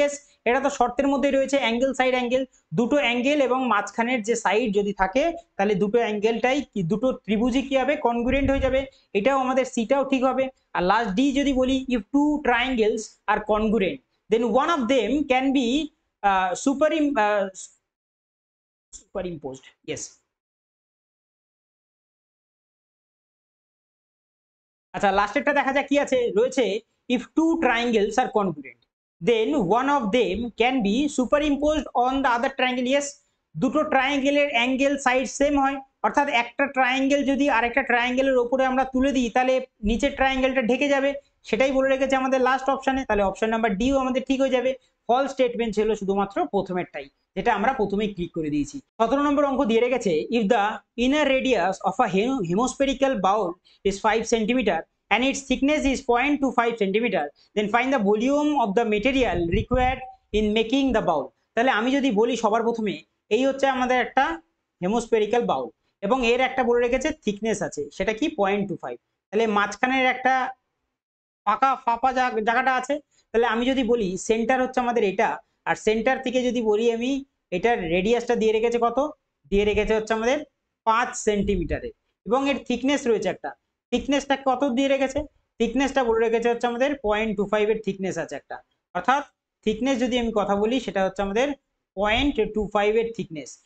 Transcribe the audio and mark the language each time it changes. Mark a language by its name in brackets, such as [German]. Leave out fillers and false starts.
[Bangla] Yes, এটা তো শর্তের মধ্যে রয়েছে অ্যাঙ্গেল সাইড অ্যাঙ্গেল, দুটো অ্যাঙ্গেল এবং মাঝখানের যে সাইড যদি থাকে তাহলে দুটো অ্যাঙ্গেলটাই কি দুটো ত্রিভুজই কি হবে কনগ্রুয়েন্ট হয়ে যাবে, এটাও আমাদের সিটাও ঠিক হবে। আর লাস্ট ডি যদি বলি [English] If two triangles are congruent then one of them can be superimposed. Yes, [Bangla] আচ্ছা লাস্টেরটা দেখা যাক কি আছে রয়েছে [English] if two triangles are congruent then one of them can be superimposed on the other triangle. [Bangla] Yes, দুটো ট্রায়াঙ্গেলের angle side same হয়, অর্থাৎ একটা ট্রায়াঙ্গেল যদি আরেকটা ট্রায়াঙ্গেলের উপরে আমরা তুলে দিই তাহলে নিচের ট্রায়াঙ্গেলটা ঢেকে যাবে, সেটাই বলে রেখেছে আমাদের লাস্ট অপশনে। তাহলে অপশন নাম্বার ডিও আমাদের ঠিক হয়ে যাবে। ফলস স্টেটমেন্ট ছিল শুধুমাত্র প্রথমেরটাই, যেটা আমরা প্রথমেই ক্লিক করে দিয়েছি। [English] 17 [Bangla] নম্বর অঙ্ক দিয়ে রেখেছে [English] If the inner radius of a hemispherical bowl is 5 centimetre and its thickness is 0.25 centimeter, then find the volume of the material required in making the bowl. [Bangla] তাহলে আমি যদি বলি সবার প্রথমে এই হচ্ছে আমাদের একটা হেমোস্ফেরিক্যাল বাউল এবং এর একটা বলে রেখেছে থিকনেস আছে সেটা কি 0.25, তাহলে মাঝখানের একটা ফাঁপা জায়গাটা আছে, তাহলে আমি যদি বলি সেন্টার হচ্ছে আমাদের এটা, আর সেন্টার থেকে যদি বলি আমি এটার রেডিয়াসটা দিয়ে রেখেছে কত, দিয়ে রেখেছে হচ্ছে আমাদের 5 সেন্টিমিটারের এবং এর থিকনেস রয়েছে একটা, থিকনেসটা কত দিয়ে রেখেছে, থিকনেসটা বলে রেখেছে হচ্ছে আমাদের 0.25 এর থিকনেস আছে একটা, অর্থাৎ থিকনেস যদি আমি কথা বলি সেটা হচ্ছে আমাদের 0.25 এর থিকনেস।